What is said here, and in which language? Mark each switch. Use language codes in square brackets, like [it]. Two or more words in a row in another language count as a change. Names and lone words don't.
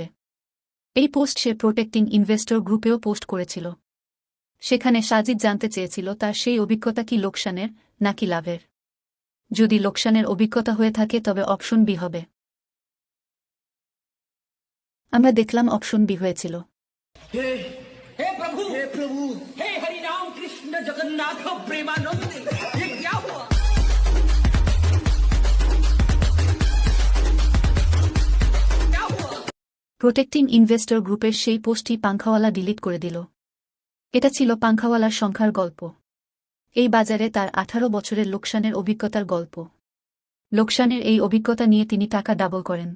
[bn] এই পোস্ট সে প্রোটেক্টিং ইনভেস্টর গ্রুপেও পোস্ট করেছিল। সেখানে সাজিদ জানতে চেয়েছিল তার সেই অভিজ্ঞতা কি লোকসানের নাকি লাভের। যদি লোকসানের অভিজ্ঞতা হয়ে থাকে তবে অপশন বি হবে। আমরা দেখলাম অপশন বি হয়েছিল। [hi] हे प्रभु हे हरि राम कृष्ण जगन्नाथ प्रेमानंद ये क्या हुआ। [bn] প্রোটেক্টিং ইনভেস্টর গ্রুপের সেই পোস্টটি পাংখাওয়ালা ডিলিট করে দিল। এটা ছিল পাংখাওয়ালার সংখ্যার গল্প। এই বাজারে তার 18 বছরের লোকসানের অভিজ্ঞতার গল্প। লোকসানের এই অভিজ্ঞতা নিয়ে তিনি টাকা ডাবল করেন।